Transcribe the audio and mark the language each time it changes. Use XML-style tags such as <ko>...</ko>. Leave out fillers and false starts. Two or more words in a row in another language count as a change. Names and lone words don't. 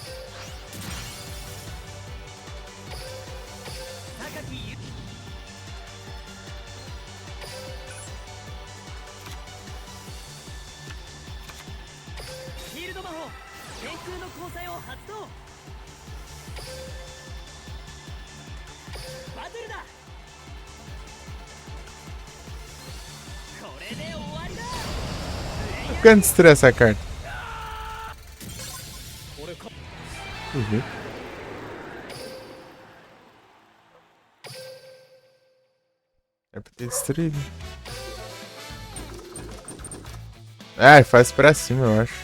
<ja>高きゆフィールド魔法天空の交際を発動バトルだこれで終わりだ</ja> <pt>Quando destruir essa carta?</pt> <ja>これか</ja> <pt>Duvido. É pra ter destruído. Ah, faz pra cima, eu acho.</pt>